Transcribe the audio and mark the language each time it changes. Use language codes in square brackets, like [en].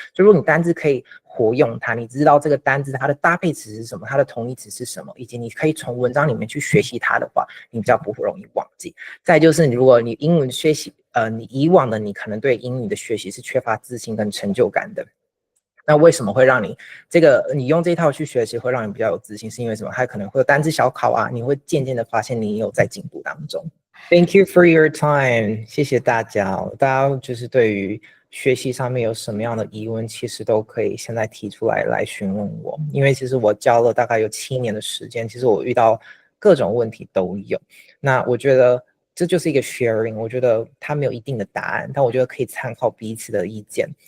[zh] 所以如果你单字可以活用它，你知道这个单字它的搭配词是什么，它的同义词是什么，以及你可以从文章里面去学习它的话，你比较不容易忘记。再来就是如果你英文学习，你以往的你可能对英语的学习是缺乏自信跟成就感的。那为什么会让你你用这一套去学习会让你比较有自信？是因为什么？它可能会有单字小考啊，你会渐渐的发现你有在进步当中。 [en] Thank you for your time， [zh] 谢谢大家。大家就是对于学习上面有什么样的疑问，其实都可以现在提出来询问我。因为其实我教了大概有7年的时间，其实我遇到各种问题都有。那我觉得这就是一个 sharing， 我觉得它没有一定的答案，但我觉得可以参考彼此的意见。